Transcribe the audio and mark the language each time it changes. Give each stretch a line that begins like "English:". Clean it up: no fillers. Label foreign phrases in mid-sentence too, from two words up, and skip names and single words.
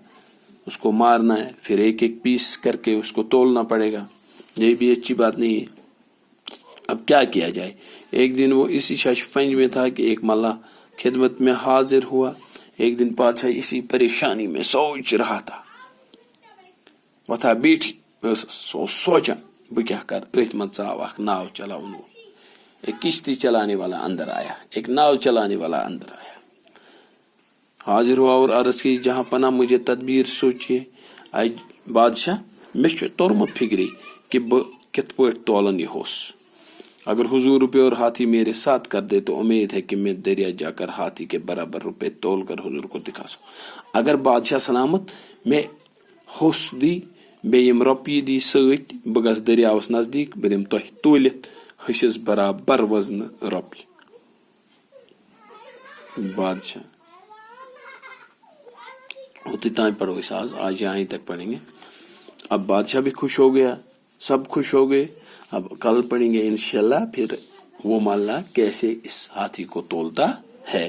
Urdu: اس کو مارنا ہے, پھر ایک ایک پیس کر کے اس کو تولنا پڑے گا, یہ بھی اچھی بات نہیں ہے. اب کیا کیا جائے. ایک دن وہ اسی ششفنج میں تھا کہ ایک ملا خدمت میں حاضر ہوا. ایک دن بادشاہ اسی پریشانی میں سوچ رہا تھا,
Kashmiri: وتھا بیٹھی سوچا بہ کیا کر. اتھ منٛز ژاو اکھ ناو چلاون وول,
Urdu: ایک کشتی چلانے والا اندر آیا, ایک ناو چلانے والا اندر آیا, حاضر ہوا اور عرض کی جہاں پناہ مجھے تدبیر سوچیے.
Kashmiri: بادشاہ مے چھُ توٚرمُت فکری کہ بہ کت پٲٹھۍ تولن یہ ہوس.
Urdu: اگر حضور روپے اور ہاتھی میرے ساتھ کر دے تو امید ہے کہ میں دریا جا کر ہاتھی کے برابر روپے تول کر حضور کو دکھا سکوں.
Kashmiri: اگر بادشاہ سلامت میں ہوس دی بیم روپیے دی ست بہ گژھٕ دریاوس نزدیک, بہ دم تہ تولت حصس برابر وزن روپیے.
Urdu: بادشاہ ہوتے تائیں پڑھو اس آج یہیں تک پڑھیں گے. اب بادشاہ بھی خوش ہو گیا, سب خوش ہو گئے. اب کل پڑھیں گے انشاءاللہ پھر وہ مالا کیسے اس ہاتھی کو تولتا ہے.